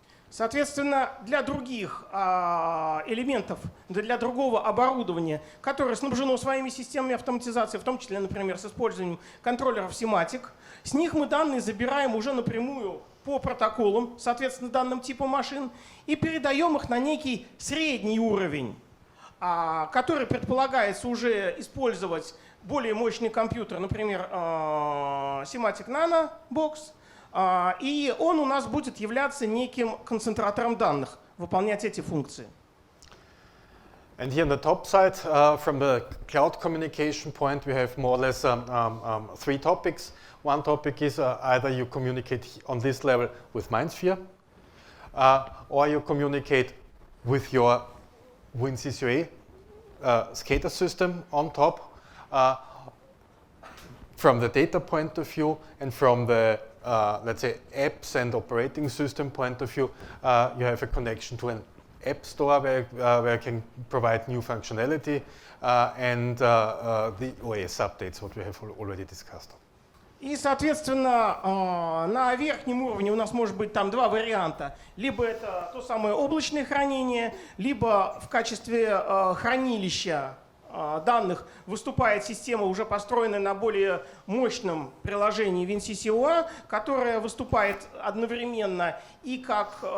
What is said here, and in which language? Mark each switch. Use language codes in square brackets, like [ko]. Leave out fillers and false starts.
[ru] Соответственно, для других элементов, для другого оборудования, которое снабжено своими системами автоматизации, в том числе, например, с использованием контроллеров Simatic, с них мы данные забираем уже напрямую по протоколам, соответственно, данным типам машин, и передаем их на некий средний уровень, который предполагается уже использовать более мощный компьютер, например, Simatic Nano Box, и он у нас будет являться неким концентратором данных, выполнять эти функции. [en] And here on the top side, from the cloud communication point, we have more or less 3 topics. One topic is either you communicate on this level with MindSphere, or you communicate with your WinCC OA SCADA system on top. From the data point of view and from the let's say apps and operating system point of view, you have a connection to an app store where I can provide new functionality and the OS updates, what we have already discussed. [ru] И, соответственно, на верхнем уровне у нас может быть там 2 варианта. Либо это то самое облачное хранение, либо в качестве хранилища данных выступает система, уже построенная на более мощном приложении WinCC OA, которая выступает одновременно и как